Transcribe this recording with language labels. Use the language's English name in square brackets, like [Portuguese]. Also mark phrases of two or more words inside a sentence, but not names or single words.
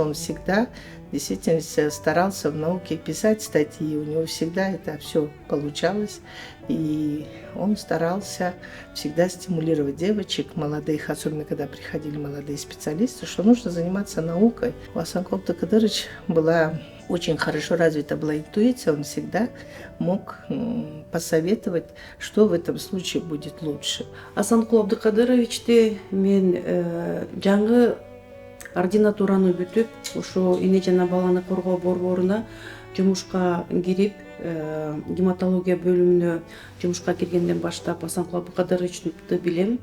[Russian] Он всегда действительно старался в науке писать статьи, у него всегда это все получалось, и он старался всегда стимулировать девочек, молодых, особенно когда приходили молодые специалисты, что нужно заниматься наукой. У Асанкула Абдыкадыровича была очень хорошо развита была интуиция, он всегда мог посоветовать, что в этом случае будет лучше. [Kyrgyz] Асанкул Абдыкадыровичти мен жаңы ординатураны бүтүп, ошо эне жана баланы коргоо борборуна жумушка кирип, гематология бөлүмүнө жумушка киргенден баштап Асанкул Абдыкадыровичти билем.